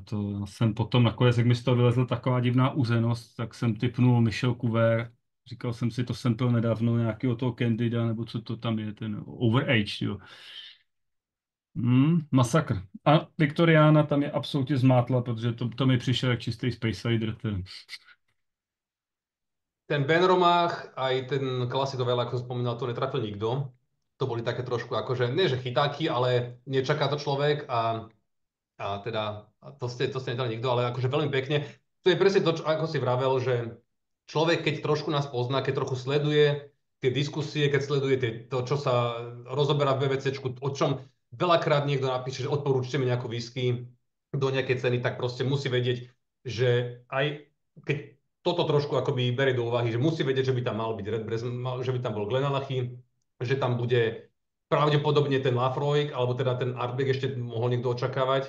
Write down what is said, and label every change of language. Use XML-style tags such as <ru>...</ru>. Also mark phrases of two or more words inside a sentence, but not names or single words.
<cs>To já jsem potom nakonec, jak mi z toho vylezla taková divná uzenost, tak jsem tipnul Michel Couvert. Říkal jsem si, to jsem pil nedávno nějakého toho Candida, nebo co to tam je, ten Overage, jo. Masakr. A Viktoriána tam je absolutně zmátla, protože to mi přišel jak čistý Space Rider.</cs> <sk>Ten Benromach, aj ten Classic of Ale, ako som spomínal, to netrafil nikto. To boli také trošku akože, nie že chytáky, ale nečaká to človek a teda to ste nedali nikto, ale akože veľmi pekne. To je presne to, ako si vravel, že človek, keď trošku nás pozná, keď trochu sleduje tie diskusie, keď sleduje to, čo sa rozoberá v BVCčku, o čom veľakrát niekto napíše, že odporúčte mi nejakú whisky do nejakej ceny, tak proste musí vedieť, že aj keď toto trošku akoby berie do úvahy, že musí vedieť, že by tam mal byť Redbreast, že by tam bol Glenalachie, že tam bude pravdepodobne ten Lafroig, alebo teda ten Ardbeg ešte mohol niekto očakávať.</sk>